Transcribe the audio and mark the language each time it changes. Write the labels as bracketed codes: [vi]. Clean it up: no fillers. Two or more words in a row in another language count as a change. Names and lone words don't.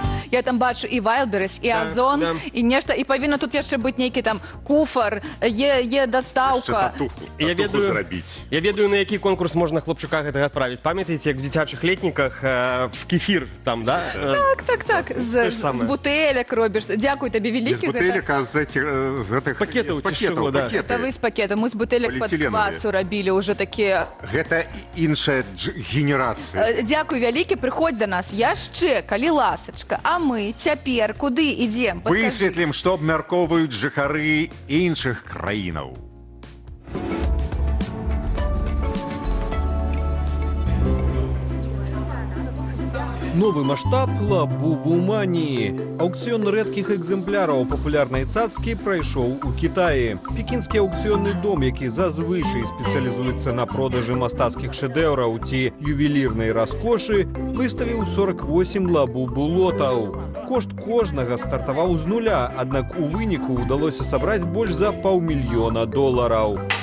[be] Я там бачу і Wildberries, і Да, Озон, да. і нешта. І павінна тут яшчэ быць нейкі там куфар, є дастаўка. Я ведаю, на які конкурс можна хлопчука гэтага адправіць. Памятаеце, як в дзіцячых летніках в кефір там, да? Так. Те ж З самае. бутэлек робіш. Дзякуй табе Без вялікі. бутылек, а з гэтых... пакетаў з ці з чаго, да. Гэта вы з пакета. Мы з бутэлек пад Поліэтиленовыя. квасу рабілі ўжо такія. Гэта іншая генерацыя. Дзякуй вялікі, прыходзь да нас яшчэ, калі ласачка. А мы цяпер куды ідзем? Высветлім, што абмяркоўваюць жыхары іншых краінаў. [ru] Новый масштаб лабубу-мании. Аукцион редких [be] экземпляраў папулярнай цацкі прайшоў у Кітаі. Пекінскі аўкцыённы дом, які зазвычай спецыялізуецца на продажы мастацкіх шэдэўраў ці ювелірнай раскошы, выставіў 48 лабубу-лотаў. Кошт кожнага стартаваў з нуля, аднак у выніку ўдалося сабраць больш за $500 000.